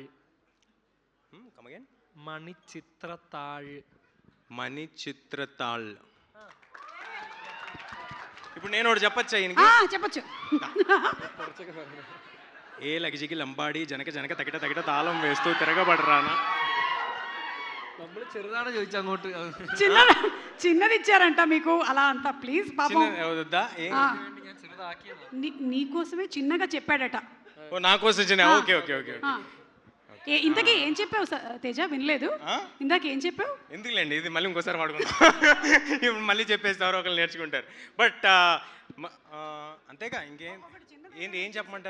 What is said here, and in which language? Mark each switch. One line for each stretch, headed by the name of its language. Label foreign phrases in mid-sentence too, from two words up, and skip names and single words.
English: Come again.
Telugu: మణిచిత్రతాళ్. మణిచిత్రతాళ్. ఇప్పుడు నేను ఒకటి చెప్పచ్చా ఆ, ఈయనకి? చెప్పొచ్చు. ఏ లగిజికి లంబాడి జనక జనక తగిట తగిట తాళం వేస్తూ తిరగబడరానా.
Malayalam: നമ്മൾ ചെറുതാണ് ചോദിച്ചു അങ്ങോട്ട്.
Telugu: చిన్నది ఇచ్చారంట మీకు అలా అంత. ప్లీజ్ పాపం, వద్దా? ఆ,
Malayalam: ഞാൻ ചെറുതാക്കിയതാ.
Telugu: నీకోసమే చిన్నగా చెప్పాడట. ఓ నా కోసం చిన్న. ఓకే ఓకే ఓకే ఆ. ఇంతకీ ఏం చెప్పావు తేజ? వినలేదు. ఇందాక ఏం చెప్పావు? ఎందుకులేండి, ఇది మళ్ళీ ఇంకోసారి వాడుకుందాం. ఇప్పుడు మళ్ళీ చెప్పేసి ఎవరో ఒకరు నేర్చుకుంటారు. బట్ అంతేగా ఇంకేం ఏం చెప్పమంటారు?